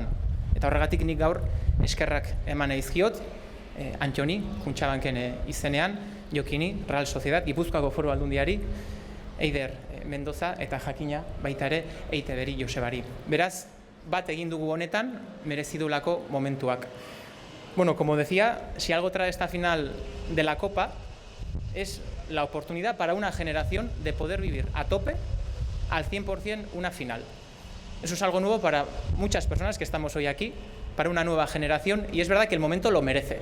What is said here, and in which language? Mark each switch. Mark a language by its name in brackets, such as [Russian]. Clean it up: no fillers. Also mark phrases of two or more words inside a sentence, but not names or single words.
[Basque] Eta horregatik nik gaur eskerrak eman eizkiot, Antxoni, Kuntxabanken izenean, Jokini, Real Sociedad, Gipuzkoako Foru Aldundiari, Eider Mendoza eta jakina baita ere EITB-ri Josebari. Beraz, bat egin dugu honetan, merezi duelako momentuak. [Spanish] Bueno, como decía, si algo trae esta final de la Copa, es la oportunidad para una generación de poder vivir a tope, al 100% una final. Eso es algo nuevo para muchas personas que estamos hoy aquí, para una nueva generación, y es verdad que el momento lo merece.